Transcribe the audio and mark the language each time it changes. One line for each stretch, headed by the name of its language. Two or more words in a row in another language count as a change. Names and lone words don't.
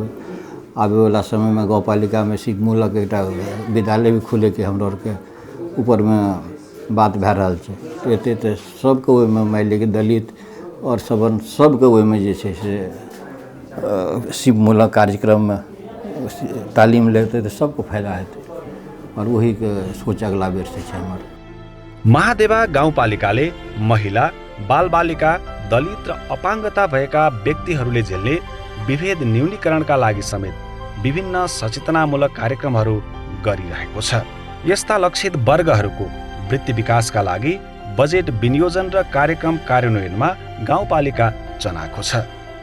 Maithili: आबै वाला समय में गाँवपालिका में सिपमूलक एकटा विद्यालय भी खुले के हमरा के ऊपर में बात भए रहल छै, तो एते तऽ सबके ओहिमे मानि लिअ कि दलित और सबके ओहिमे जे छै से सिपमूलक कार्यक्रम में तालीम लेतै तऽ सबको फायदा हेतै और वही के सोच अगला बेर से छै हमर।
Nepali: महादेवा गाउँपालिकाले महिला, बालबालिका, दलित र अपाङ्गता भएका व्यक्तिहरूले झेल्ने विभेद न्यूनीकरणका लागि समेत विभिन्न सचेतनामूलक कार्यक्रमहरू गरिरहेको छ। यस्ता लक्षित वर्गहरूको वृत्ति विकासका लागि बजेट विनियोजन र कार्यक्रम कार्यान्वयनमा गाउँपालिका चनाखो छ।